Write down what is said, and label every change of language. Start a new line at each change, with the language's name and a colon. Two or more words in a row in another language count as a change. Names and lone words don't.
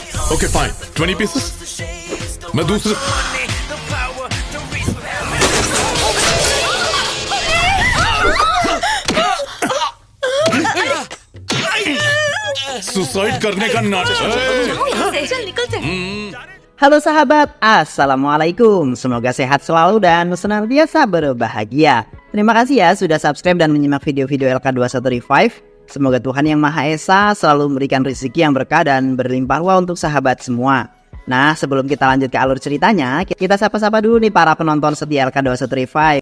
English: Okay, fine. 20 pieces.
Hindi: मैं दूसरे सुसाइड करने का नाटक। चल निकलते हैं।
Indonesian: Halo sahabat, Assalamualaikum. Semoga sehat selalu dan senantiasa berbahagia. Terima kasih ya sudah subscribe dan menyimak video-video LK21 Revive. Semoga Tuhan Yang Maha Esa selalu memberikan rezeki yang berkah dan berlimpah ruah untuk sahabat semua. Nah, sebelum kita lanjut ke alur ceritanya, kita sapa-sapa dulu nih para penonton setia LK21 Revive.